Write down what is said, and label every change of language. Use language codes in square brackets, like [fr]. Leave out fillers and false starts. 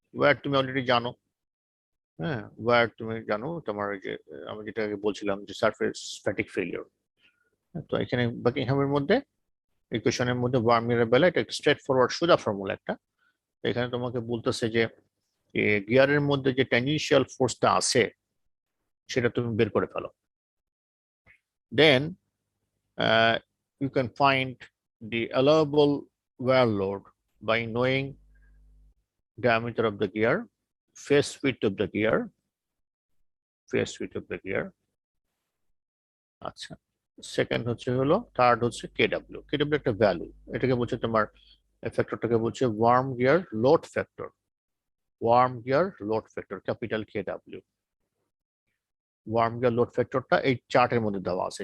[bn] Wire তুমি already জানো, হ্যাঁ, ওয়্যার তুমি জানো, তোমার ওই যে আমি যেটা আগে বলছিলাম যে সারফেস স্ট্যাটিক ফেলিওর। তো এখানে বাকিংহামের মধ্যে ইকুয়েশনের মধ্যে ওয়ার্ম গিয়ারের বেলা এটা স্ট্রেট ফরওয়ার্ড সোজা ফর্মুলা একটা। এখানে তোমাকে বলতেছে যে গিয়ারের মধ্যে যে ট্যানজেনশিয়াল ফোর্সটা আছে সেটা তুমি বের করে ফেলো। [en] Then you can find the allowable wear load by knowing diameter of the gear, face width of the gear, face width of the gear. [bn] আচ্ছা, সেকেন্ড হচ্ছে হলো, থার্ড হচ্ছে কেডব্লিউ। কেডব্লিউ একটা ভ্যালু, এটাকে বলছে তোমার ফ্যাক্টরটাকে বলছে worm gear load factor. Worm gear load factor capital কেডব্লিউ। Worm gear load ফ্যাক্টরটা এই চার্টের মধ্যে দেওয়া আছে।